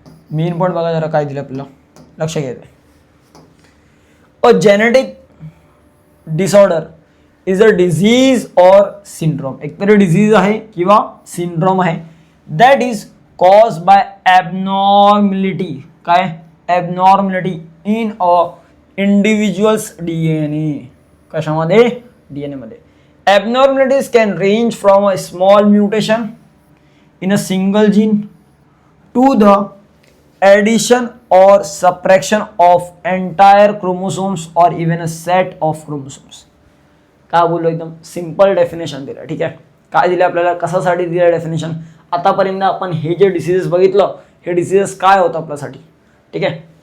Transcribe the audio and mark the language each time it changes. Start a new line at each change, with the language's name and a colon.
Marathi: Main point बघा जरा काय दिलं आपल्याला, लक्ष घ्यायचं.
English: A genetic disorder is a disease or syndrome.
Marathi: एकतरी डिझीज आहे किंवा सिंड्रोम आहे
English: That is cause by abnormality.
Marathi: काय?
English: Abnormality in a individuals DNA.
Marathi: कशामध्ये? DNA मध्ये.
English: Abnormalities can range from a small mutation in a single gene to the addition or subtraction of entire chromosomes or even a set of chromosomes.
Marathi: काय बोललो? एकदम simple definition दिलं. ठीक आहे. काय दिलं आपल्याला, कशासाठी दिलं डेफिनेशन? आतापर्यंत आपण हे जे डिसीजेस बघितलं, हे डिसीजेस काय होतं आपल्यासाठी. ठीक आहे.